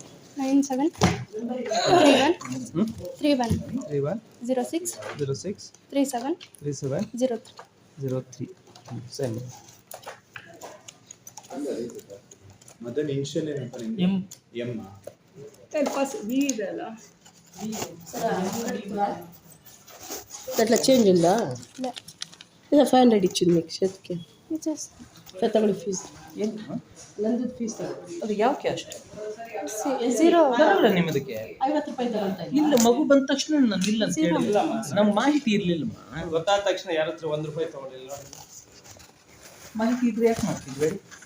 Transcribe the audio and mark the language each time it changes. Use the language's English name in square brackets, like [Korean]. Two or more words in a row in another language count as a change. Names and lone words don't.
[Kannada] 973131 06 37 03. ಸರಿ. ಮದನ್ ಇನ್ಷಿಯಲ್ ಏನಪ್ಪ ನಿಮ್ಗೆ? ಎಮ್ ಫಸ್ಟ್ ಬಿ ಇದೆಲ್ಲ [Telugu] అట్లా చేంజ్ ఉందా? [Kannada] ಇಲ್ಲ [Telugu] లేదా 500 ఇచ్చింది మీకు చేతికి [Kannada] ಜಸ್ಟ್ [Telugu] తమిళ ఫీజు [Kannada] ಏನು ನಂದು ಫೀಸ್ ಅದು ಯಾವ ಕ್ಯಾಸ್ಟ್? 0 ಬರೋಲ್ಲ ನಿಮ್ಮದಕ್ಕೆ 50 ರೂಪಾಯಿ ತಗೊಂತ ಇಲ್ಲ. ಮಗು ಬಂದ ತಕ್ಷಣ ನಾನು ಇಲ್ಲ ಅಂತ ಹೇಳಿಲ್ಲ, ನಮ್ಗೆ ಮಾಹಿತಿ ಇರಲಿಲ್ಲಮ್ಮ. ಗೊತ್ತಾದ ತಕ್ಷಣ ಯಾರ ಹತ್ರ 1 ರೂಪಾಯಿ ತಗೊಳ್ಳಿಲ್ಲ. ಮಾಹಿತಿ ಇದ್ರೆ ಯಾಕೆ ಮಾಡ್ತಿದ್ವಿ ಹೇಳಿ?